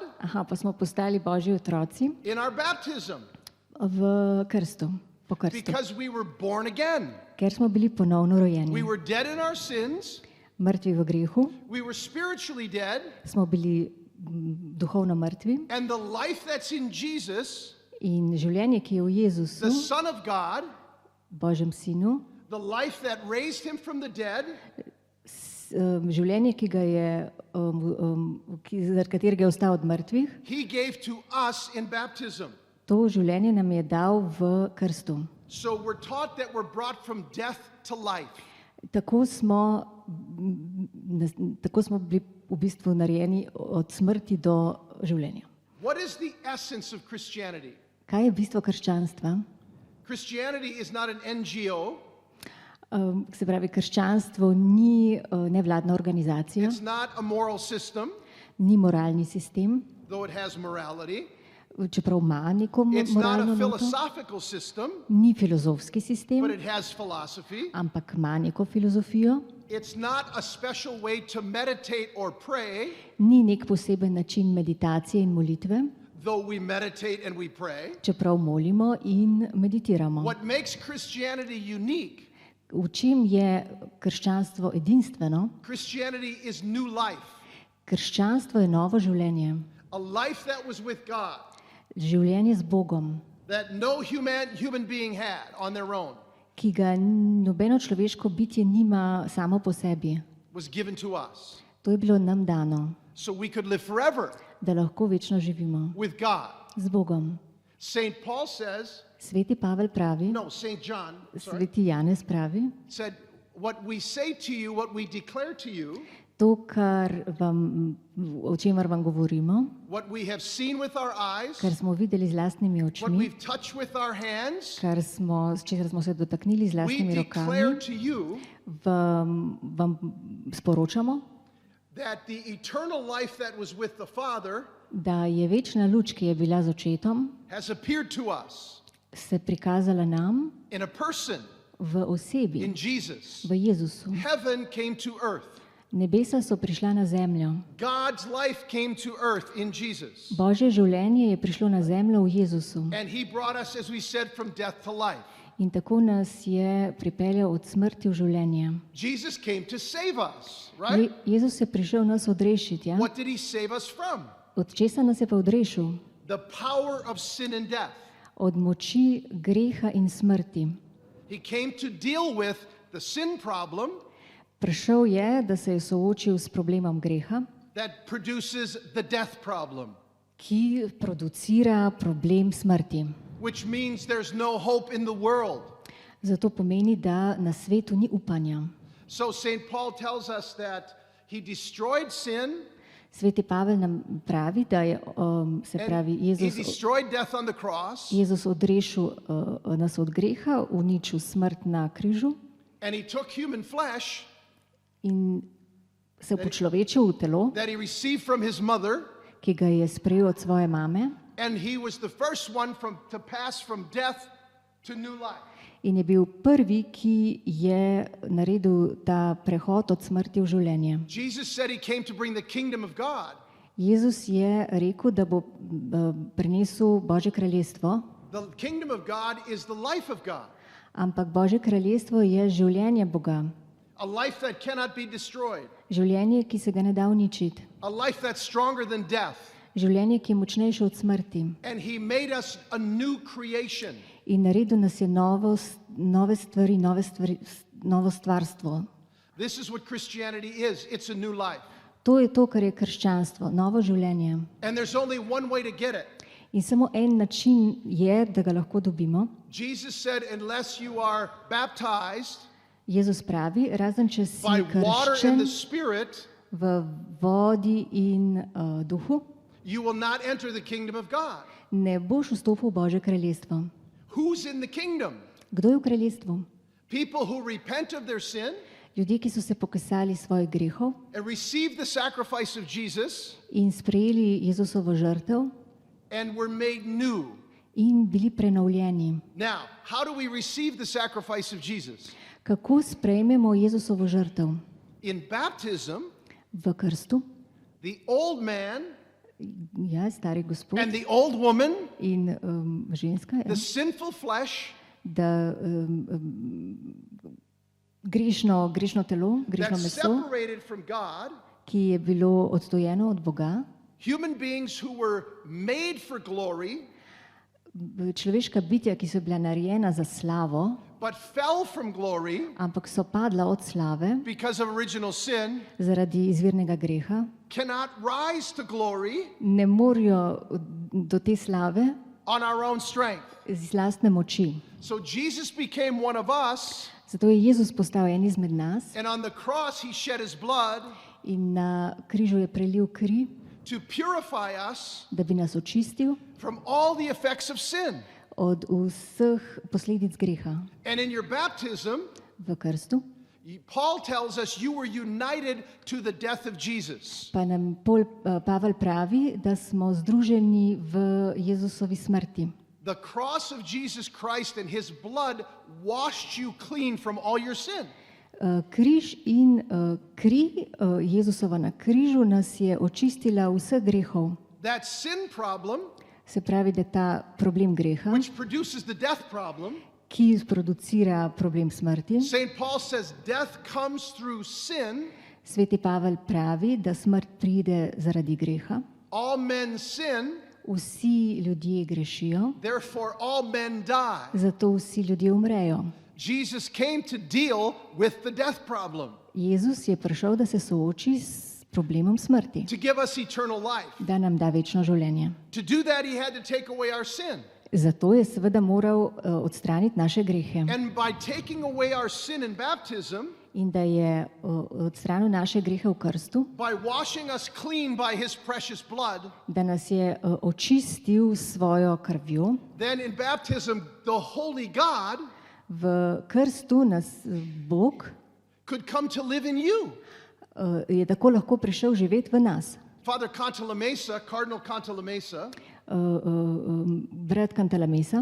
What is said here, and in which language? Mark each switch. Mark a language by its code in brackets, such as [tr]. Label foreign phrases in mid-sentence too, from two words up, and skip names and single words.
[sl] pa smo postali Božji otroci [en] in our baptism [sl] v krstu, po krstu, [en] because we were born again. [sl] ker smo bili ponovno [en] We [sl] rojeni. [en] were dead in our sins, [sl] Mrtvi v grehu, [en] we were spiritually dead, [sl] smo bili duhovno mrtvi [en] and the life that's in Jesus, [sl] in življenje, ki je v Jezusu, [en] the Son of God, [sl] Božjem sinu, [en] the life that raised him from the dead, [sl] življenje, ki ga je, zaradi katerega je ostal od mrtvih, [en] he gave to us in baptism. [sl] to življenje nam je dal v krstu. [en] So we're taught that we're brought from death to life. [sl] Tako smo bili v bistvu narejeni od smrti do življenja. [en] What is the essence of Christianity? [sl] Kaj je bistvo krščanstva? [en] Christianity is not an NGO. [sl] Se pravi, krščanstvo ni nevladna organizacija, [en] It's not a moral system, [sl] ni moralni sistem, [en] though it has morality. [sl] čeprav ima neko [en] It's not [sl] moralno [en] a [sl] noto, [en] philosophical system, [sl] ni filozofski sistem, [en] but it has philosophy. [sl] ampak ima neko filozofijo, [en] It's not a special way to meditate or pray, [sl] ni nek poseben način meditacije in molitve, [en] though we meditate and we pray. [sl] čeprav molimo in meditiramo. [en] What makes Christianity unique [sl] V čem je krščanstvo edinstveno? [en] Christianity is new life, [sl] Krščanstvo je novo življenje. [en] a life that was with God, [sl] Življenje z Bogom, [en] that no human being had on their own, [sl] ki ga nobeno človeško bitje nima samo po sebi. [en] was given to us. [sl] To je bilo nam dano, [en] So we could live forever [sl] da lahko večno živimo [en] with God. [sl] z Bogom. [en] St. Paul says, [sl] Sveti Pavel pravi, [en] no, St. John, sorry, [sl] Sveti Janez pravi, [en] said, what we say to you, what we declare to you, [sl] to, o čemer vam govorimo, [en] what we have seen with our eyes, [sl] kar smo videli z lastnimi [en] what [sl] očmi, [en] we've touched with our hands, [sl] s česar smo se dotaknili z [en] we [sl] lastnimi [en] declare [sl] rokami, [en] to you [sl] vam sporočamo, [en] that the eternal life that was with the Father [sl] da je večna luč, ki je bila z očetom, [en] has appeared to us [sl] se prikazala nam [en] in a person, [sl] v osebi, [en] in Jesus. [sl] v Jezusu. [en] Heaven came to earth. [sl] Nebesa so prišla na zemljo. [en] God's life came to earth in Jesus. [sl] Božje življenje je prišlo na zemljo v Jezusu. [en] And he brought us, as we said, from death to life. [sl] In tako nas je pripeljal od smrti v življenje. [en] Jesus came to save us, right? [sl] Jezus je prišel nas odrešiti. Ja? [en] What did he save us from? [sl] Od česa nas je pa odrešil? [en] The power of sin and death. [sl] Od moči greha in smrti. [en] He came to deal with the sin problem [sl] Prišel je, da se je soočil s problemom greha, [en] that produces the death problem, [sl] ki producira problem smrti. [en] which means there's no hope in the world. [sl] Zato pomeni, da na svetu ni upanja. [en] So St. Paul tells us that he destroyed sin [sl] Sveti Pavel nam pravi, da je se pravi [en] and he [sl] Jezus, [en] destroyed death on the cross, [sl] Jezus odrešil nas od greha, uničil smrt na križu [en] and he took human flesh [sl] in se počlovečil v telo, [en] that he received from his mother, [sl] ki ga je sprejel od svoje mame, [en] and he was the first one to pass from death to new life. [sl] in je bil prvi, ki je naredil ta prehod od smrti v življenje. [en] Jesus said he came to bring the kingdom of God. [sl] Jezus je rekel, da bo prinesel Božje kraljestvo, [en] The kingdom of God is the life of God, [sl] ampak Božje kraljestvo je življenje Boga. [en] a life that cannot be destroyed, [sl] Življenje, ki se ga ne da uničiti. [en] a life that's stronger than death. [sl] Življenje, ki je močnejše od smrti. [en] And he made us a new creation. [sl] In naredil nas je nove stvari, novo stvarstvo. [en] This is what Christianity is. It's a new life. [sl] To je to, kar je krščanstvo, novo življenje. [en] And there's only one way to get it. [sl] In samo en način je, da ga lahko dobimo. [en] Jesus said, unless you are baptized [sl] Jezus pravi, razen če si [en] by water and [sl] krščen [en] the Spirit, [sl] v vodi in duhu, [en] you will not enter the kingdom of God. [sl] ne boš vstopil v Božje kraljestvo. [en] Who's in the kingdom? [sl] Kdo je v kraljestvu? [en] People who repent of their sin [sl] Ljudje, ki so se pokasali svojih grehov [en] and receive the sacrifice of Jesus [sl] in sprejeli Jezusovo žrtev [en] and were made new. [sl] in bili prenovljeni. [en] Now, how do we receive the sacrifice of Jesus? [sl] Kako sprejmemo Jezusovo žrtev? [en] In baptism, [sl] V krstu, [en] the old man [sl] ja, stari gospod [en] and the old woman, [sl] in ženska, ja, [en] the sinful flesh [sl] da grešno telo, grešno [en] that's [sl] meso, [en] separated from God, [sl] ki je bilo oddojeno od Boga, [en] human beings who were made for glory [sl] človeška bitja, ki so bila narejena za slavo, [en] but fell from glory [sl] ampak so padla od slave [en] because of original sin, [sl] zaradi izvirnega greha, [en] cannot rise to glory [sl] ne morejo do te slave [en] on our own strength. [sl] iz lastne moči. [en] So Jesus became one of us, [sl] Zato je Jezus postal en izmed nas [en] and on the cross he shed his blood [sl] in na križu je prelil kri, [en] to purify us [sl] da bi nas očistil [en] from all the effects of sin. [sl] od vseh posledic greha. [en] And in your baptism, [sl] V krstu [en] Paul tells us you were united to the death of Jesus. [sl] pa nam Pavel pravi, da smo združeni v Jezusovi smrti. [en] The cross of Jesus Christ and his blood washed you clean from all your sin. [sl] Križ in kri Jezusova na križu nas je očistila vseh grehov. [en] That sin problem, [sl] Se pravi, da ta problem greha, [en] which produces the death problem, [sl] ki producira problem smrti. [en] St. Paul says death comes through sin. [sl] Sveti Pavel pravi, da smrt pride zaradi greha. [en] All men sin, [sl] Vsi ljudje grešijo, [en] therefore all men die. [sl] zato vsi ljudje umrejo. [en] Jesus came to deal with the death problem, [sl] Jezus je prišel, da se sooči s problemom smrti, [en] to give us eternal life. [sl] da nam da večno življenje. [en] To do that, he had to take away our sin. [sl] Zato je seveda moral odstraniti naše grehe. [en] And by taking away our sin in baptism, [sl] In da je odstranil naše grehe v krstu, [en] by washing us clean by his precious blood, [sl] da nas je očistil s svojo krvjo. [en] then in baptism, the holy God [sl] V krstu nas Bog [en] could come to live in you. [sl] je tako lahko prišel živeti v nas. [en] Father Cantalamessa, Cardinal Cantalamessa, [sl] Brat Cantalamessa